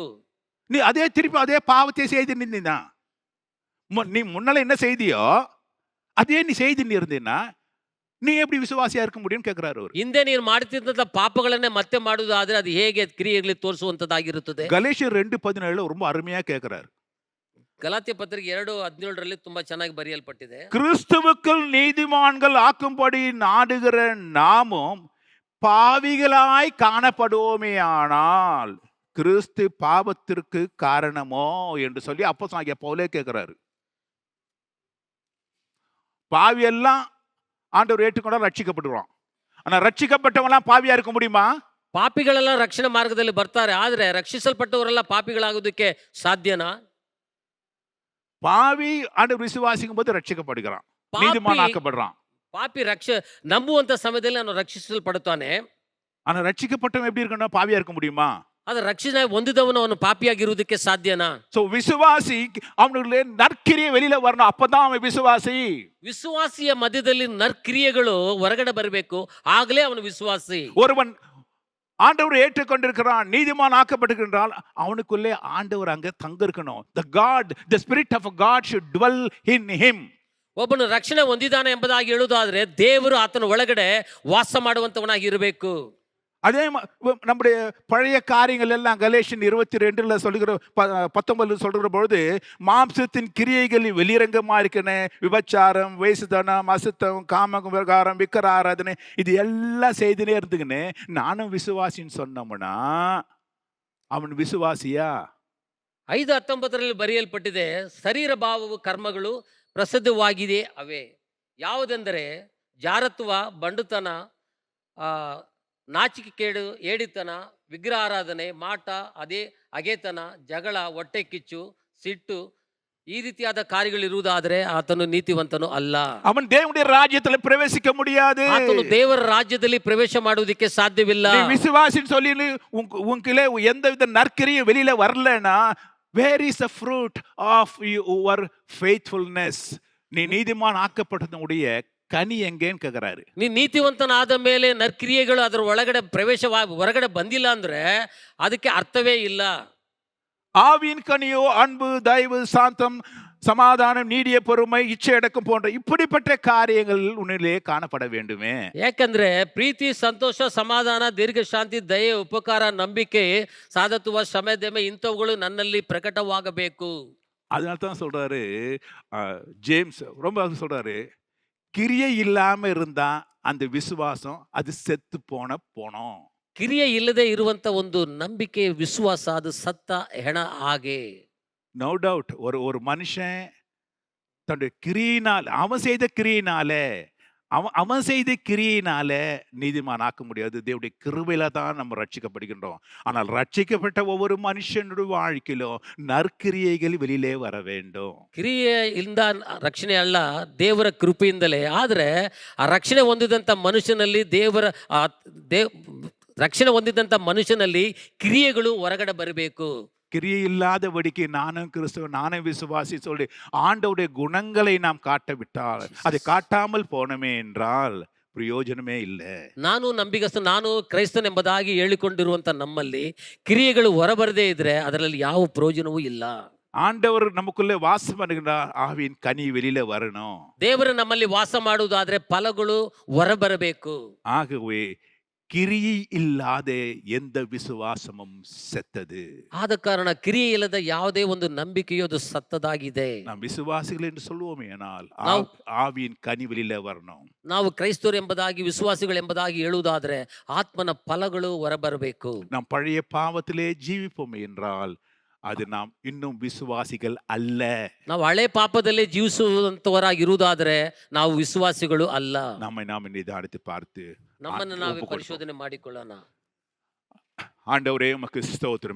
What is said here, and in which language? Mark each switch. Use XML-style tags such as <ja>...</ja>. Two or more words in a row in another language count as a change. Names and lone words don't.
<ta>நீ அதே திருப்பி அதே பாவத்தை செய்து நின்னா, நீ முன்னால என்ன செய்தியோ அதே நீ செய்து இருந்தீன்னா நீ எப்படி விசுவாசியா இருக்க முடியும் கேக்குறாரு அவர்.</ta> <kn>ಹಿಂದೆ ನೀನು ಮಾಡುತ್ತಿದ್ದಂತ ಪಾಪಗಳನ್ನೇ ಮತ್ತೆ ಮಾಡುವುದಾದ್ರೆ ಅದು ಹೇಗೆ ಕ್ರಿಯೆಗಳಲ್ಲಿ ತೋರಿಸುವಂತದಾಗಿರುತ್ತದೆ?</kn> <ta>ಗಲಾತ್ಯர் 2:17 ரொம்ப அருமையா கேக்குறாரு.</ta> <kn>ಗಲಾತ್ಯ ಪತ್ರಿಕೆ 2:17 ತುಂಬಾ ಚೆನ್ನಾಗಿ ಬರೆಯಲ್ಪಟ್ಟಿದೆ.</kn> <ta>கிறிஸ்துவுக்குள் நீதிமான்கள் ஆக்கும்படி நாடுகிற நாமும் பாவிகளாய் காணப்படுவோமேயானால் கிறிஸ்து பாவத்திற்கு காரணமோ என்று சொல்லி அப்போஸ்தலனாகிய பவுலே கேட்கிறாரு. பாவி எல்லாம் ஆண்டவர் ஏற்றுக்கொண்டா ரட்சிக்கப்படுவான். ஆனா ரட்சிக்கப்பட்டவங்களாம் பாவியா இருக்க முடியுமா?</ta> <kn>ಪಾಪಿಗಳೆಲ್ಲ ರಕ್ಷಣೆ ಮಾರ್ಗದಲ್ಲಿ ಬರ್ತಾರೆ, ಆದ್ರೆ ರಕ್ಷಿಸಲ್ಪಟ್ಟವರೆಲ್ಲ ಪಾಪಿಗಳಾಗೋದಕ್ಕೆ ಸಾಧ್ಯನಾ?</kn> <ta>பாவி ஆண்டவர் விசுவாசிக்கும் போது ரட்சிக்கப்படுகிறான், நீதிமான் ஆக்கப்படுறான்.</ta> <kn>ಪಾಪಿ ನಂಬುವಂತ ಸಮಯದಲ್ಲಿ ಅವನು ರಕ್ಷಿಸಲ್ಪಡುತ್ತಾನೆ.</kn> <ta>ஆனா ரட்சிக்கப்பட்டவன் எப்படி இருக்கணும்? பாவியா இருக்க முடியுமா?</ta> <kn>ಆದ್ರೆ ರಕ್ಷಣೆ ಹೊಂದಿದವನು ಅವನು ಪಾಪಿಯಾಗಿರುವುದಕ್ಕೆ ಸಾಧ್ಯನಾ?</kn> <ta>சோ விசுவாசி அவனுடைய நற்கிரியை வெளியில வரணும், அப்பதான் அவன் விசுவாசி.</ta> <kn>ವಿಶ್ವಾಸಿಯ ಮಧ್ಯದಲ್ಲಿ ನರ್ಕ್ರಿಯೆಗಳು ಹೊರಗಡೆ ಬರಬೇಕು, ಆಗಲೇ ಅವನು ವಿಶ್ವಾಸಿ.</kn> <ta>ஒருவன் ஆண்டவர் ஏற்றுக்கொண்டிருக்கிறான், நீதிமான் ஆக்கப்பட்டிருக்கிறான், அவனுக்குள்ளே ஆண்டவர் அங்க தங்க இருக்கணும்.</ta> <en>the spirit of God should dwell in him.</en> <kn>ಒಬ್ಬನು ರಕ್ಷಣೆ ಹೊಂದಿದ್ದಾನೆ ಎಂಬುದಾಗಿ ಹೇಳುವುದಾದ್ರೆ ದೇವರು ಆತನ ಒಳಗಡೆ ವಾಸ ಮಾಡುವಂತವನಾಗಿ ಇರಬೇಕು.</kn> <ta>அதே நம்முடைய பழைய காரியங்கள் எல்லாம் கலேஷியன் 22 சொல்லுகிற 19 சொல்லுகிற பொழுது மாம்சத்தின் கிரியைகளில் வெளிரங்கமா இருக்கனே, விபச்சாரம், வேசுதனம், அசுத்தம், காமம், விகாரம், விக்கிர ஆராதனை, இது எல்லாம் செய்துனே இருந்துங்கன்னு நானும் விசுவாசின்னு சொன்னோம்னா அவன் விசுவாசியா?</ta> <kn>5:19 ಬರೆಯಲ್ಪಟ್ಟಿದೆ, ಶರೀರ ಭಾವವು ಕರ್ಮಗಳು ಪ್ರಸಿದ್ಧವಾಗಿದೆ ಅವೇ. ಯಾವುದೆಂದರೆ ಜಾರತ್ವ, ಬಂಡುತನ, ನಾಚಿಕೆಗೇಡು, ಏಡಿತನ, ವಿಗ್ರಹಾರಾಧನೆ, ಮಾಟ, ಅಗೆತನ, ಜಗಳ, ಹೊಟ್ಟೆ ಕಿಚ್ಚು, ಸಿಟ್ಟು, ಈ ರೀತಿಯಾದ ಕಾರ್ಯಗಳಿರುವುದಾದರೆ ಆತನು ನೀತಿವಂತನು ಅಲ್ಲ. ಅವನು ದೇವರ ರಾಜ್ಯದಲ್ಲಿ ಪ್ರವೇಶಿக்க முடியாது. ಆತನು ದೇವರ ರಾಜ್ಯದಲ್ಲಿ ಪ್ರವೇಶ ಮಾಡುವುದಕ್ಕೆ ಸಾಧ್ಯವಿಲ್ಲ.</kn> <ta>நீ விசுவாசின்னு சொல்லி உனக்குள்ளே எந்தவித நற்கிரியும் வெளியில வரலனா,</ta> <en>where is the fruit of your faithfulness?</en> <ta>நீ நீதிமான் ஆக்கப்பட்டதுடைய கனி எங்கேன்னு கேக்குறாரு.</ta> <kn>ನೀ ನೀತಿವಂತನಾದ ಮೇಲೆ ನರ್ಕ್ರಿಯೆಗಳು ಅದರ ಒಳಗಡೆ ಹೊರಗಡೆ ಬಂದಿಲ್ಲ ಅಂದ್ರೆ ಅದಕ್ಕೆ ಅರ್ಥವೇ ಇಲ್ಲ.</kn> <ta>ஆவியின் கனியோ அன்பு, தயவு, சாந்தம், சமாதானம், நீடிய பொறுமை, இச்சையடக்கம் போன்ற இப்படிப்பட்ட காரியங்கள் உன்னிலே காணப்பட வேண்டுமே.</ta> <kn>ಯಾಕಂದ್ರೆ ಪ್ರೀತಿ, ಸಂತೋಷ, ಸಮಾಧಾನ, ದೀರ್ಘ ಶಾಂತಿ, ದಯೆ, ಉಪಕಾರ, ನಂಬಿಕೆ, ಸಾಧುತ್ವ, ಶ್ರಮೆ, ಇಂಥವುಗಳು ನನ್ನಲ್ಲಿ ಪ್ರಕಟವಾಗಬೇಕು.</kn> <ta>அதனால தான் சொல்றாரு ஜேம்ஸ், ரொம்ப சொல்றாரு, கிரியை இல்லாம இருந்தா அந்த விசுவாசம் அது செத்து போனோம்.</ta> <kn>ಕ್ರಿಯೆ ಇಲ್ಲದೆ ಇರುವಂತ ಒಂದು ನಂಬಿಕೆ, ವಿಶ್ವಾಸ, ಅದು ಸತ್ತ ಹೆಣ ಹಾಗೆ.</kn> <en>no doubt</en> <ta>ஒரு மனுஷன் தன்னுடைய கிரியினால், அவன் செய்த கிரியினால நீதிமான் ஆக்க முடியாது. தேவனுடைய கிருபையில தான் நம்ம ரட்சிக்கப்படுகின்றோம். ஆனால் ரட்சிக்கப்பட்ட ஒவ்வொரு மனுஷனுடைய வாழ்க்கையிலும் நற்கிரியைகள் வெளியிலே வர வேண்டும்.</ta> <kn>ಕ್ರಿಯೆಯಿಂದ ರಕ್ಷಣೆ ಅಲ್ಲ, ದೇವರ ಕೃಪೆಯಿಂದಲೇ. ಆದ್ರೆ ಆ ರಕ್ಷಣೆ ಹೊಂದಿದಂತ ಮನುಷ್ಯನಲ್ಲಿ ರಕ್ಷಣೆ ಹೊಂದಿದಂತ ಮನುಷ್ಯನಲ್ಲಿ ಕ್ರಿಯೆಗಳು ಹೊರಗಡೆ ಬರಬೇಕು.</kn> <ta>கிரியை இல்லாதபடிக்கு நானும் கிறிஸ்துவ, நானும் விசுவாசி சொல்லி ஆண்டவருடைய குணங்களை நாம் காட்டவிட்டால், அதை காட்டாமல் போனமே என்றால்</ta> <kn>ಪ್ರಯೋಜನವೇ ಇಲ್ಲ. ನಾನು ನಂಬಿಗಸ್ತ, ನಾನು ಕ್ರೈಸ್ತನ ಎಂಬುದಾಗಿ ಹೇಳಿಕೊಂಡಿರುವಂತ ನಮ್ಮಲ್ಲಿ ಕ್ರಿಯೆಗಳು ಹೊರಬರದೇ ಇದ್ರೆ ಅದರಲ್ಲಿ ಯಾವ ಪ್ರಯೋಜನವೂ ಇಲ್ಲ.</kn> <ta>ஆண்டவர் நமக்குள்ளே வாசம் பண்ணுகிறார், ஆவியின் கனி வெளியில வரணும்.</ta> <kn>ದೇವರು ನಮ್ಮಲ್ಲಿ ವಾಸ ಮಾಡುವುದಾದ್ರೆ ಫಲಗಳು ಹೊರಬರಬೇಕು.</kn> <ta>ஆகவே கிரியை இல்லாத எந்த விசுவாசமும் செத்தது.</ta> <kn>ಆದ ಕಾರಣ ಕ್ರಿಯೆ ಇಲ್ಲದ ಯಾವುದೇ ಒಂದು ನಂಬಿಕೆಯು ಅದು ಸತ್ತದಾಗಿದೆ.</kn> <ta>நாம் விசுவாசிகள் என்று சொல்லுவோமே, ஆனால்</ta> <kn>ನಾವು-</kn> <ta>ஆவியின் கனிவெளியில வரணும்.</ta> <kn>ನಾವು ಕ್ರೈಸ್ತರು ಎಂಬುದಾಗಿ ವಿಶ್ವಾಸಿಗಳು ಎಂಬುದಾಗಿ ಹೇಳುವುದಾದ್ರೆ ಆತ್ಮನ ಫಲಗಳು ಹೊರಬರಬೇಕು.</kn> <ta>நாம் பழைய பாவத்திலே ஜீவிப்போம் என்றால் அது நாம் இன்னும் விசுவாசிகள் அல்ல.</ta> <kn>ನಾವು ಹಳೆ ಪಾಪದಲ್ಲೇ ಜೀವಿಸುವಂತವರಾಗಿ ಇರುವುದಾದ್ರೆ ನಾವು ವಿಶ್ವಾಸಿಗಳು ಅಲ್ಲ.</kn> <ta>நம்மை நாம் நிதானித்து பார்த்து</ta> <kn>ನಮ್ಮನ್ನು ನಾವೇ</kn> <ta>ஒப்புக்கொடுப்போம்.</ta> <kn>ಪರಿಶೋಧನೆ ಮಾಡಿಕೊಳ್ಳೋಣ.</kn> <ta>ஆண்டவரே உமக்கு ஸ்தோத்திரம்.</ta>